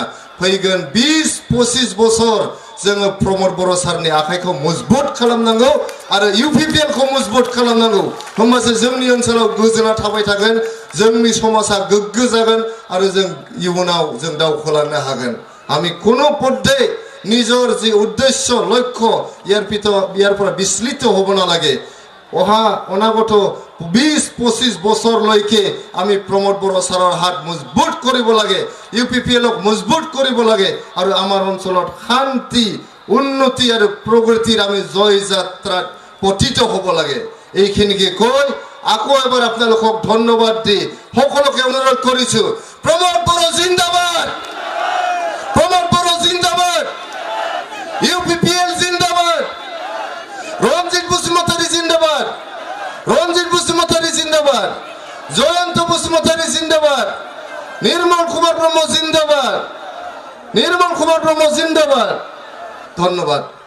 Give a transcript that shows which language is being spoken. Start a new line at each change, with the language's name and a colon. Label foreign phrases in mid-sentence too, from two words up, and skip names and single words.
Bodo: फैगोन 20-25 बोसोर जोङो प्रमोद बड़ो सारनि आखाइखौ मजबुत खालामनांगौ आरो UPPL खौ मजबुत खालामनांगौ। होमबासो जोंनि ओनसोलाव गोजोना थाबाय थागोन, जोंनि समाजा गोग्गो जागोन आरो जों इयुनाव जों दावखोलांनो हागोन।
Assamese: আমি কোনো পদ্ধতি নিজৰ যে উদ্দেশ্য লক্ষ্য ইয়াৰ পৰা বিচলিত হ'ব নালাগে। অনাগত 20-25 বছৰলৈকে আমি প্ৰমোদ বড়ো সাৰৰ হাত মজবুত কৰিব লাগে, UPPLক মজবুত কৰিব লাগে আৰু আমাৰ অঞ্চলত শান্তি, উন্নতি আৰু প্ৰগতিৰ আমি জয় যাত্ৰাত পতিত হ'ব লাগে। এইখিনিকে কৈ আকৌ এবাৰ আপোনালোকক ধন্যবাদ দি সকলোকে অনুৰোধ কৰিছো, প্ৰমোদ বড়ো জিন্দাবাদ, প্ৰমোদ বড়ো জিন্দাবাদ, UPPL জিন্দাবাদ, রঞ্জিত বসুমতারি জিন্দাবাদ, রঞ্জিত বসুমতারি জিন্দাবাদ, জয়ন্ত বসুমতারি জিন্দাবাদ, নির্মল কুমার ব্রহ্ম জিন্দাবাদ, নির্মল কুমার ব্রহ্ম জিন্দাবাদ। ধন্যবাদ।